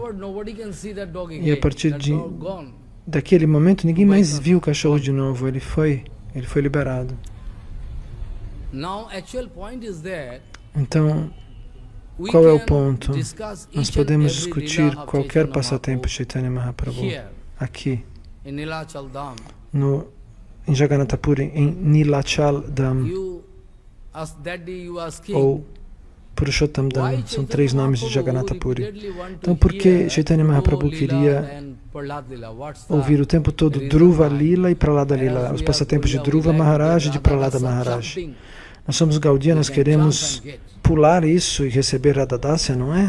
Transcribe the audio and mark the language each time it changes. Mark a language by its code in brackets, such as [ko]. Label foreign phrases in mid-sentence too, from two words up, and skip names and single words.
[pt] E a partir daquele momento, ninguém mais viu o cachorro de novo. Ele foi liberado. Então, qual é o ponto? Nós podemos discutir qualquer passatempo Chaitanya Mahaprabhu aqui, em Jagannatha Puri, em Nilachal Dham, ou Purushottam Dham. São 3 nomes de Jagannatha Puri. Então, por que Chaitanya Mahaprabhu queria ouvir o tempo todo Dhruva Lila e Prahlada Lila, os passatempos de Dhruva Maharaj e de Prahlada Maharaj? Nós somos Gaudiya, nós queremos pular isso e receber Radha Dasya, não é?